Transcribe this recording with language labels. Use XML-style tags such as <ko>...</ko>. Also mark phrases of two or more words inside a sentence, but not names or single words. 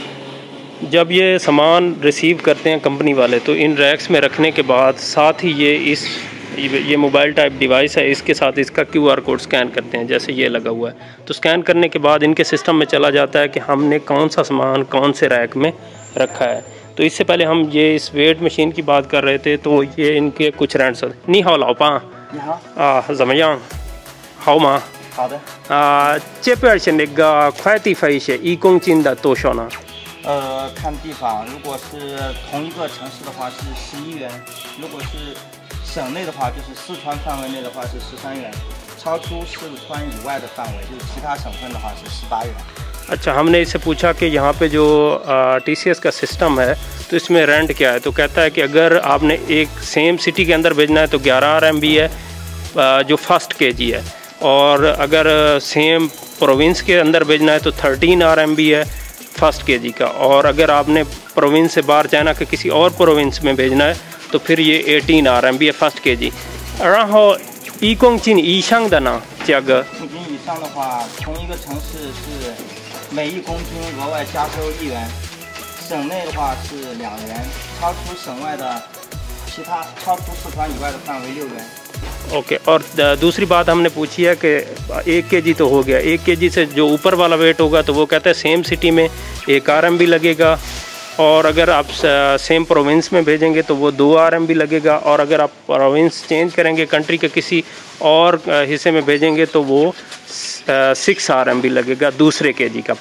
<hi>जब ये सामान रिसीव करते हैं कंपनी वाले तो इन रैक्स में रखने के बाद साथ ही ये</hi> <en>mobile type device</en> <hi>है, इसके साथ इसका</hi> <en>QR code scan</en> <hi>करते हैं, जैसे ये लगा हुआ है। तो स्कैन करने के बाद इनके सिस्टम में चला जाता है कि हमने कौन सा सामान कौन से रैक में रखा है। तो इससे पहले हम ये इस</hi> <en>weight machine</en> <hi>की बात कर रहे थे। तो ये इनके कुछ रेंट्स</hi> <zh>你好老板怎么样好吗这边是那个快递费是1公斤的多少呢？看地方，如果是同一个城市的话是11元，如果是省内的话就是四川范围内的话是13元，超出四川以外的范围就是其他省份的话是18元。</zh> <hi>अच्छा, हमने इससे पूछा कि यहाँ पे जो TCS का सिस्टम है तो इसमें रेंट क्या है। तो कहता है कि अगर आपने एक</hi> <en>same city</en> <hi>के अंदर भेजना है तो 11 RMB है जो</hi> <en>first KG</en> <hi>है, और अगर</hi> <en>same province</en> <hi>के अंदर भेजना है तो 13 RMB है</hi> <en>first KG</en> <hi>का, और अगर आपने प्रोविंस से बाहर चाइना के किसी और प्रोविंस में भेजना है तो फिर ये 18 RMB है</hi> <en>first KG.</en> <zh>然后1公斤以上的呢价格 1公斤以上的话，同一个城市是每1公斤额外加收1元，省内的话是2元，超出省外的超出四川以外的范围6元。</zh> <hi>ओके और दूसरी बात हमने पूछी है कि 1 KG तो हो गया, 1 KG से जो ऊपर वाला वेट होगा तो वो कहता है</hi> <en>same city</en> <hi>में 1 RMB लगेगा, और अगर आप</hi> <en>same province</en> <hi>में भेजेंगे तो वो 2 RMB लगेगा, और अगर आप</hi> <en>province change</en> <hi>करेंगे कंट्री के किसी और हिस्से में भेजेंगे तो वो 6 RMB लगेगा दूसरे KG का।</hi>